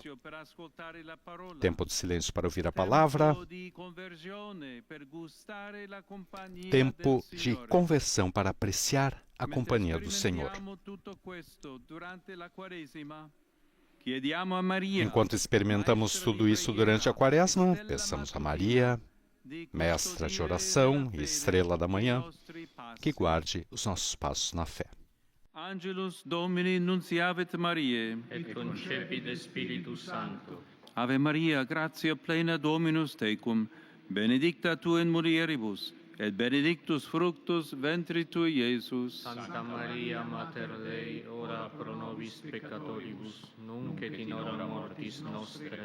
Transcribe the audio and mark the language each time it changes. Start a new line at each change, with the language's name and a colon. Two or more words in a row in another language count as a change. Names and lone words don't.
Portuguese: Tempo de silêncio para ouvir a palavra, tempo de conversão para apreciar a companhia do Senhor. Enquanto experimentamos tudo isso durante a Quaresma, peçamos a Maria, mestra de oração e estrela da manhã, que guarde os nossos passos na fé.
Latin: Angelus Domini nunciavit Mariae, et concepit Spiritus Sancto. Ave Maria, gratia plena Dominus tecum, benedicta tu in mulieribus, et benedictus fructus ventris tui, Iesus. Santa Maria, Mater Dei, ora pro nobis peccatoribus, nunc et in hora mortis nostre.